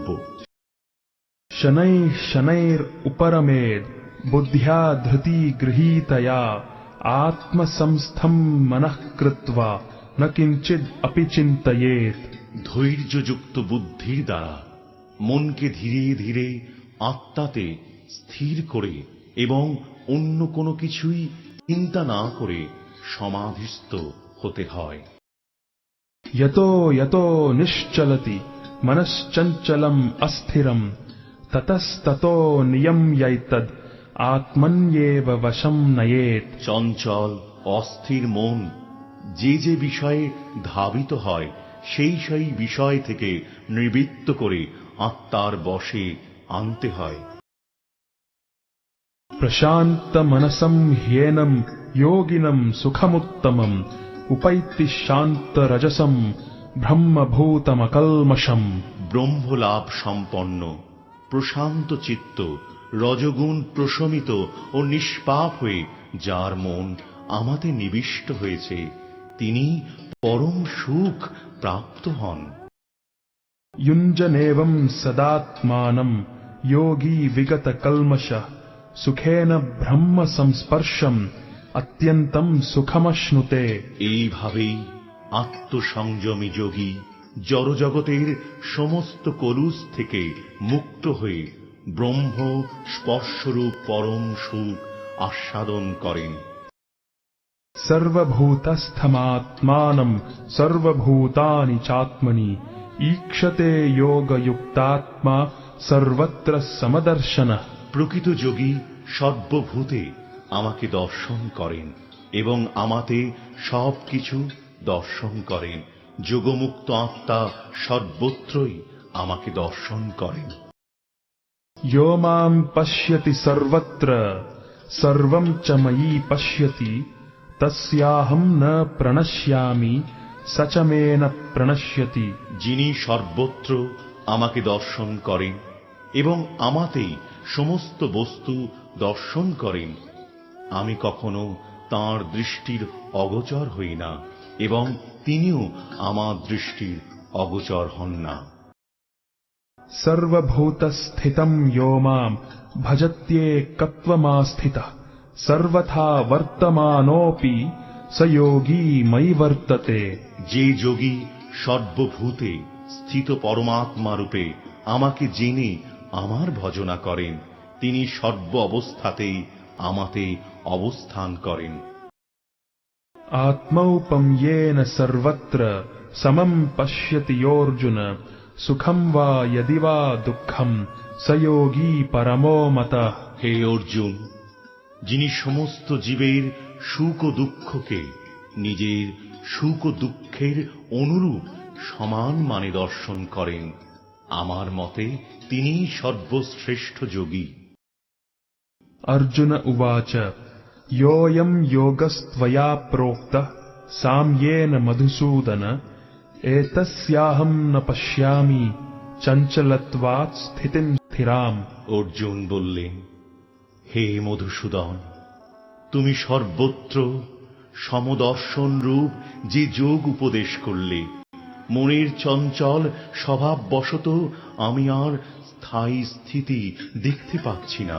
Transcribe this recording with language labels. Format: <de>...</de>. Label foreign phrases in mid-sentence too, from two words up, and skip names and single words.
<sa>শনৈঃ শনৈর উপরমেদ বুদ্ধ্যা ধৃতি গৃহীতয়া আত্মসংস্থম মনঃ কৃত্বা ন কিঞ্চিদ অপি চিন্তয়েৎ।</sa> <bn>ধৈর্যযুক্ত বুদ্ধির দ্বারা মনকে ধীরে ধীরে আত্মাতে স্থির করে এবং অন্য কোনো কিছুই চিন্তা না করে সমাধিস্থ হতে হয়।</bn> <sa>यतो यतो निश्चलति मनश्चञ्चलम अस्थिरम ततस्ततो नियम्यैतद आत्मन्येव वशं नयेत्।</sa> <bn>চঞ্চল অস্থির মন যে যে বিষয়ে ধাবিত হয় সেই সেই বিষয় থেকে নিবৃত্ত করে আত্মার বশে আনতে হয়।</bn> <sa>प्रशांत मनसम ह्येनम योगिनम सुखमुत्तमम उपैति शांत रजसम ब्रह्मभूतमकल्मषम।</sa> <bn>ব্রহ্মলাভ সম্পন্ন প্রশান্ত চিত্ত রজগুণ প্রশমিত ও নিষ্পাপ হয়ে যার মন আমাতে নিবিষ্ট হয়েছে তিনি পরম সুখ প্রাপ্ত হন।</bn> <sa>युञ्जनेवं सदात्मानं योगी विगत कल्मष सुखेन ब्रह्म संस्पर्शम अत्यंतम सुखमश्नुते।</sa> <bn>এইভাবেই আত্মসংযমী যোগী জড়জগতের সমস্ত কলুষ থেকে মুক্ত হয়ে ব্রহ্ম স্পর্শরূপ পরম সুখ আস্বাদন করেন।</bn> <sa>सर्वभूतस्थमात्मानं सर्वभूतानि चात्मनि ईक्षते योगयुक्तात्मा सर्वत्र समदर्शनः।</sa> <bn>প্রকৃত যোগী সর্বভূতে আমাকে দর্শন করেন এবং আমাতে সবকিছু দর্শন করেন। যোগমুক্ত আত্মা সর্বত্রই আমাকে দর্শন করেন।</bn> <sa>यो मां पश्यति सर्वत्र सर्वं च मयि पश्यति तस्याहं न प्रणश्यामि स च मे न प्रणश्यति।</sa> <bn>যিনি সর্বত্র আমাকে দর্শন করেন এবং আমাতেই সমস্ত বস্তু দর্শন করেন, আমি কখনো তাঁর দৃষ্টির অগোচর হই না এবং তিনিও আমার দৃষ্টির অগোচর হন না।</bn> <sa>सर्वभूतस्थितं यो मां भजत्येकत्वमास्थितः सर्वथा वर्तमानोऽपि स योगी मयि वर्तते।</sa> <bn>যে যোগী সর্বভূতে স্থিত পরমাত্মা রূপে আমাকে জেনে আমার ভজনা করেন তিনি সর্ব অবস্থাতেই আমাতে অবস্থান করেন।</bn> <sa>आत्मौपं येन सर्वत्र समं पश्यति योऽर्जुन सुखं वा यदि वा दुःखं स योगी परमो मतः।</sa> <bn>হে অর্জুন, যিনি সমস্ত জীবের সুখ ও দুঃখকে নিজের সুখ ও দুঃখের অনুরূপ সমান মানে দর্শন করেন, আমার মতে তিনি সর্বশ্রেষ্ঠ যোগী।</bn> <sa>अर्जुन उवाच योऽयं योगस्त्वया प्रोक्तः साम्येन मधुसूदन एतस्याहं न पश्यामि चञ्चलत्वात् स्थितिं स्थिराम्।</sa> <bn>অর্জুন বললেন, হে মধুসূদন, তুমি সর্বত্র সমদর্শন রূপ যে যোগ উপদেশ করলে, মনের চঞ্চল স্বভাববশত আমি আর স্থায়ী স্থিতি দেখতে পাচ্ছি না।</bn>